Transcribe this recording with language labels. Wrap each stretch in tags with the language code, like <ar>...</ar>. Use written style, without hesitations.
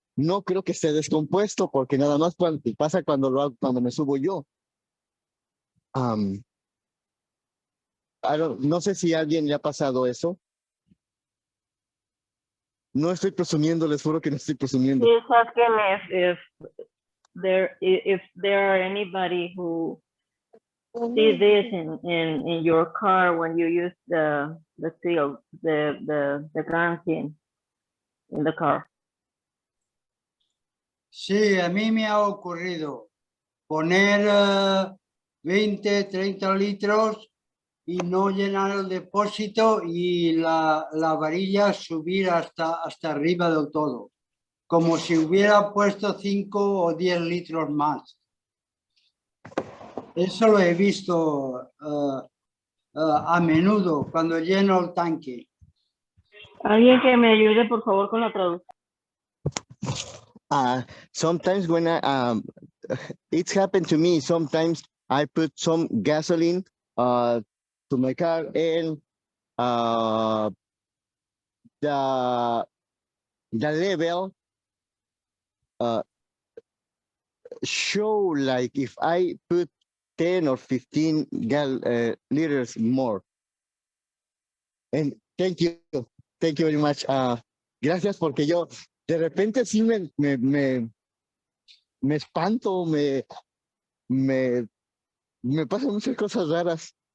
<es>No creo que esté descompuesto porque nada más pasa cuando me subo yo. No sé si a alguien le ha pasado eso. No estoy presumiendo, les juro que no estoy presumiendo.</es> <en>He's asking if there are anybody who see this in your car when you use the seal, the gun in the car.</en> <es>Sí, a mí me ha ocurrido poner 20, 30 litros y no llenar el depósito y la varilla subir hasta arriba del todo. como si hubiera puesto 5 o 10 litros más. Eso lo he visto a menudo cuando lleno el tanque. Alguien que me ayude, por favor, con la traducción.</es> <en>Sometimes when it's happened to me, sometimes I put some gasoline to my car and the level show like if I put 10 or 15 liters more. And thank you very much.</en> <es>Gracias, porque yo de repente sí me espanto, me pasan muchas cosas raras.</es>